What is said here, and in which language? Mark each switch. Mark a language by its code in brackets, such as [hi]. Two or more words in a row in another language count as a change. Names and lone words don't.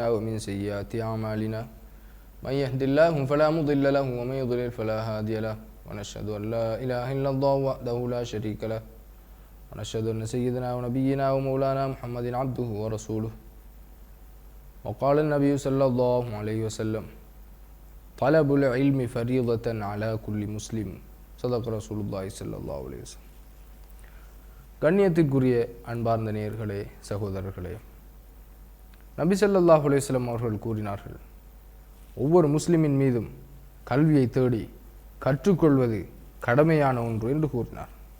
[ar] ومن سيئات أعمالنا من يهده الله فلا مضل له ومن يضلل فلا هادي له ونشهد أن لا إله إلا الله وحده لا شريك له ونشهد أن سيدنا ونبينا ومولانا محمد عبده ورسوله وقال النبي صلى الله عليه وسلم طلب العلم فريضة على كل مسلم صدق رسول الله صلى الله عليه وسلم. [ta] கண்ணியத்திற்குரிய அன்பார்ந்த நேயர்களே, சகோதரர்களே, நபி [ar] صلى الله عليه وسلم [ta] அவர்கள் கூறினார்கள், ஒவ்வொரு முஸ்லிமின் மீதும் கல்வியை தேடி கற்றுக்கொள்வது கடமையான ஒன்று என்று கூறினார்.